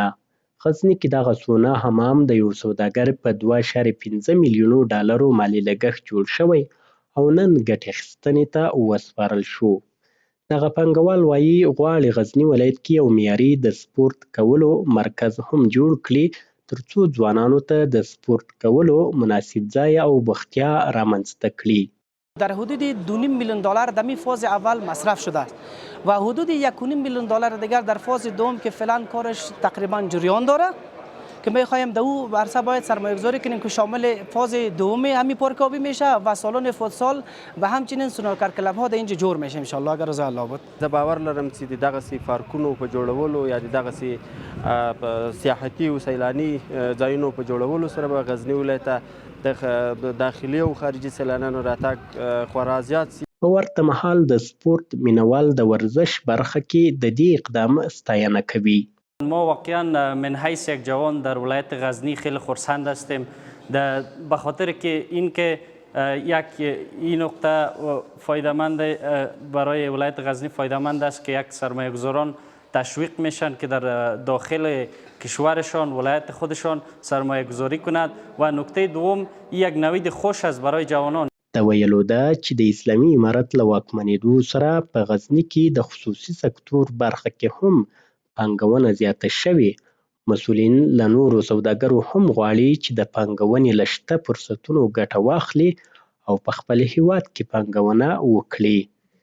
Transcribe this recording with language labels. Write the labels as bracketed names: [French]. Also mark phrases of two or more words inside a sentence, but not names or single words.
[Pashto] غزني کې دغه سونا حمام د یو سوداګر په 2.15 میلیونو ډالرو مالي لګښت جوړ شوی او نن ګټې اخیستنې ته وسپارل شو. دغه پانګوال وایي غواړي غزني ولایت کې یو معیاري د سپورت کولو مرکز هم جوړ کړي ترڅو ځوانانو ته د سپورت کولو مناسب ځای او بوختیا رامنځته کړي. [Persian] در حدود 2.5 میلیون دلار در فاز اول مصرف شده است و حدود 1.5 میلیون دلار دیگر در فاز دوم که فعلا کارش تقریبا جریان داره که می‌خوایم در او عرصه باید سرمایه‌گذاری کنیم که شامل فاز دوم همین پارک آبی میشه و سالن فوتسال و همچنین سنوکر کلب ها در اینجا جور میشه [Arabic] ان شاء الله [Persian] اگر رضا الله بود. [Pashto] زه باور لرم چې دغه سي پارکونو په جوړولو یا دغه سي سیاحتي او سیلاني ځایونو په جوړولو سره به غزني ولایت د داخلي او خارجي سیلانیانو راتګ خورا زیات سي. په ورته مهال د سپورت مینوال د ورزش برخه کې د دې اقدام ستاینه کوي. [Persian] ما واقعا من حیث یک جوان در ولایت غزنی خیلی خرسند هستیم به خاطر که اینکه یک این نقطه فایده‌مند برای ولایت غزنی فایده‌مند است که یک سرمایه‌گذاران تشویق میشن که در داخل کشورشان ولایت خودشان سرمایه گذاری کند و نکته دوم یک نوید خوش است برای جوانان. [Pashto] د ویلو ده چې د اسلامي امارت له واکمنېدو سره په غزني کې د خصوصي سکتور برخه کې هم پانګونه زیاته شوې. مسؤلین له نورو سوداګرو هم غواړي چې د پانګونې له شته فرصتونو ګټه واخلي او په خپل هیواد کې پانګونه وکړي.